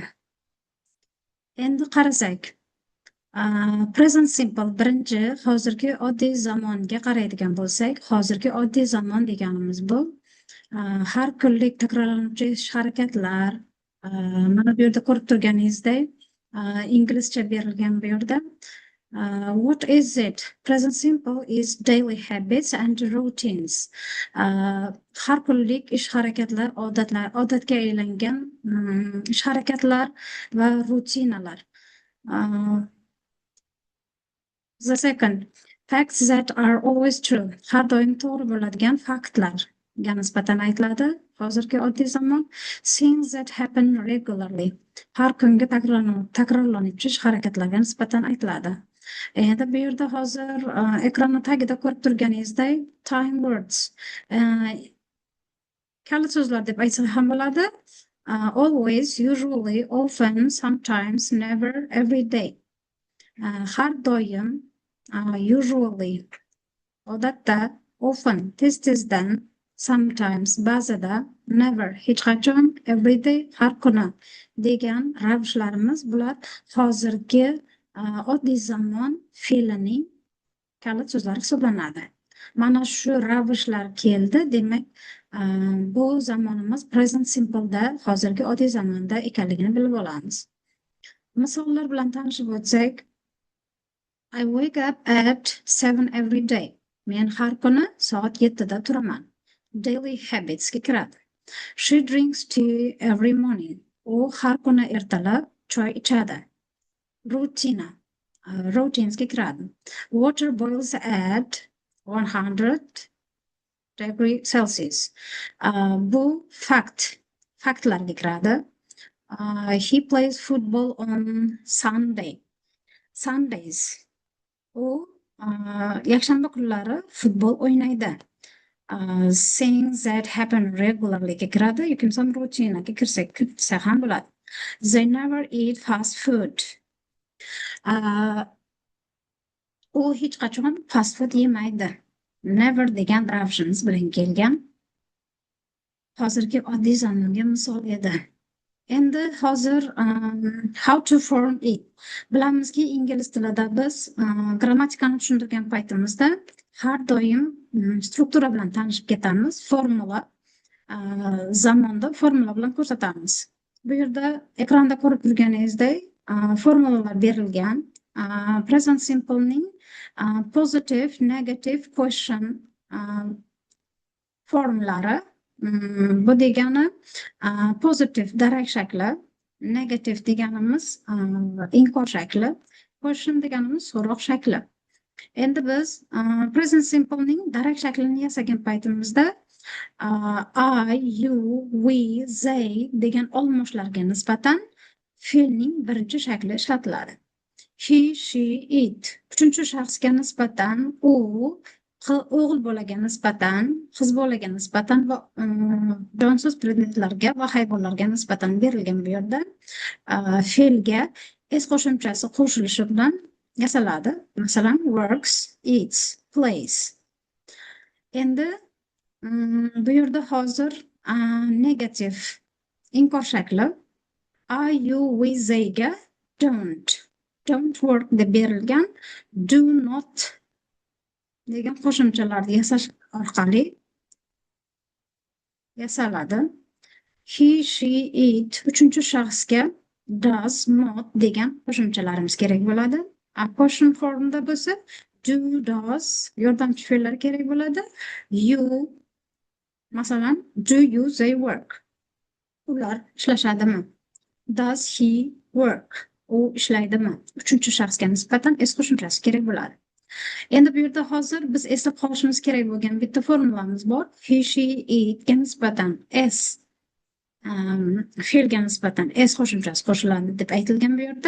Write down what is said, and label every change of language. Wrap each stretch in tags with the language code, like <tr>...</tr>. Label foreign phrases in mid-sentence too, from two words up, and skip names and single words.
<uz>Endi qarasak,</uz> <en>present simple</en> <uz>birinchi hozirgi oddiy zamonga qaraydigan bo'lsak, hozirgi oddiy zamon deganimiz bu har kunlik takrorlanuvchi ish harakatlar. Mana bu yerda ko'rib turganingizdek, inglizcha berilgan bu yerda.</uz> <en>What is it? Present simple is daily habits and routines.</en> <uz>Har kunlik ish harakatlar, odatga aylangan ish harakatlar va rutinalar.</uz> <en>The second, facts that are always true.</en> <uz>Har doim to'g'ri bo'ladigan faktlarga nisbatan aytiladi. Hozirgi oddiy zamon,</uz> <en>things that happen regularly.</en> <uz>Har kungi takrorlanuvchi ish harakatlarga nisbatan aytiladi. Endi bu yerda hozir ekranni tagida ko'rib turganingizdek,</uz> <en>time words.</en> <uz>Kalit so'zlar deb aytsak ham bo'ladi.</uz> <en>Always, usually, often, sometimes, never, every day.</en> <uz>Har doim, usually, odatda, often, tez-tezdan, sometimes, ba'zida, never, hech qachon,</uz> <en>every day,</en> <uz>har kuni degan ravishlarimiz bular hozirgi oddiy zamon fe'lining kalit so'zlari hisoblanadi. Mana shu ravishlar keldi, demak, bu zamonimiz</uz> <en>present simple'da</en> <uz>hozirgi oddiy zamonda ekanligini bilib olamiz. Misollar bilan tanishib o'tsak,</uz> <en>I wake up at 7 every day.</en> <uz>Men har kuni soat 7 da turaman.</uz> <en>Daily habits</en> <uz>ga kiradi.</uz> <en>She drinks tea every morning.</en> <uz>U har kuni ertalab choy ichadi. Routines ga kiradi.</uz> <en>Water boils at 100 degree Celsius.</en> <uz>Bu faktlarga kiradi.</uz> <en>He plays football on Sundays.</en> <uz>U yakshanba kunlari futbol o'ynaydi.</uz> <en>Things that happen regularly</en> <uz>ga kiradi. Yoki ham rutinaga kirsa ham bo'ladi.</uz> <en>They never eat fast food.</en> <uz>U hech qachon</uz> <en>fast food</en> <uz>yemaydi. Never degan ravishimiz bilan kelgan hozirgi oddiy zamonga misol edi. Endi hozir</uz> <en>how to form it.</en> <uz>Bilamizki, ingliz tilida biz grammatikani tushuntirgan paytimizda har doim struktura bilan tanishib ketamiz. Zamonda formula bilan ko'rsatamiz. Bu yerda ekranda ko'rib turganingizdek formulalar berilgan.</uz> <en>Present simple ning positive, negative, question formulari.</en> <uz>Bu degani positive darak shakli, negative deganimiz inkor shakli, question deganimiz so'roq shakli. Endi biz</uz> <en>present simple</en> <uz>ning darak shaklini yasagan paytimizda</uz> <en>I, you, we, they</en> <uz>degan olmoshlarga nisbatan fe'lning birinchi shakli ishlatiladi.</uz> <en>He, she, it.</en> <uz>Uchinchi shaxsga nisbatan u, o'g'il bolaga nisbatan, qiz bolaga nisbatan va jonsiz predmetlarga va hayvonlarga nisbatan berilgan bu yerda fe'lga s qo'shimchasi qo'shilishi bilan yasaladi. Masalan,</uz> <en>works, eats, plays.</en> <uz>Endi bu yerda hozir negative inkor shakli</uz> <en>I, you, we, they</en> <uz>ga</uz> <en>don't work</en> <uz>deb berilgan,</uz> <en>do not</en> <uz>degan qo'shimchalarni yasash orqali yasaladi.</uz> <en>He, she, it</en> <uz>uchinchi shaxsga</uz> <en>does not</en> <uz>degan qo'shimchalarimiz kerak bo'ladi. Question formda bo'lsa</uz> <en>do, does</en> <uz>yordamchi fe'llar kerak bo'ladi.</uz> <en>You, masalan, do you, they work.</en> <uz>Ular ishlashadimi?</uz> <en>Does he work?</en> <uz>U ishlaydimi? Uchinchi shaxsga nisbatan s qo'shimchasi kerak bo'ladi. Endi bu yerda hozir biz eslab qolishimiz kerak bo'lgan bitta formulamiz bor.</uz> <en>He, she,</en> <uz>itga nisbatan s fe'lga nisbatan s qo'shimchasi qo'shiladi deb aytilgan bu yerda.</uz>